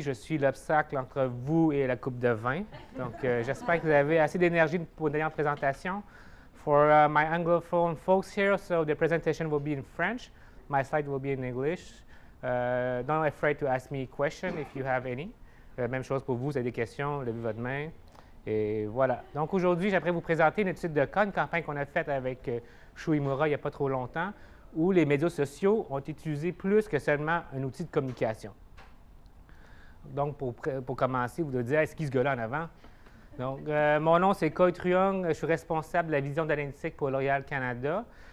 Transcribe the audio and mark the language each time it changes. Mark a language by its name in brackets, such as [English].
[French] Je suis l'obstacle entre vous et la coupe de vin. Donc, j'espère que vous avez assez d'énergie pour une dernière présentation. [English] For my Anglophone folks here, so the presentation will be in French. My slide will be in English. Don't be afraid to ask me questions if you have any. [French] Même chose pour vous, vous avez des questions, levez votre main. Et voilà. Donc, aujourd'hui, j'aimerais vous présenter une étude de cas, une campagne qu'on a faite avec Shu Imura il n'y a pas trop longtemps, où les médias sociaux ont été utilisés plus que seulement un outil de communication. Donc, pour commencer, vous devez dire, est-ce qu'il se gars-là en avant? Donc, mon nom, c'est Khoi Truong. Je suis responsable de la vision d'analytique pour L'Oréal Canada.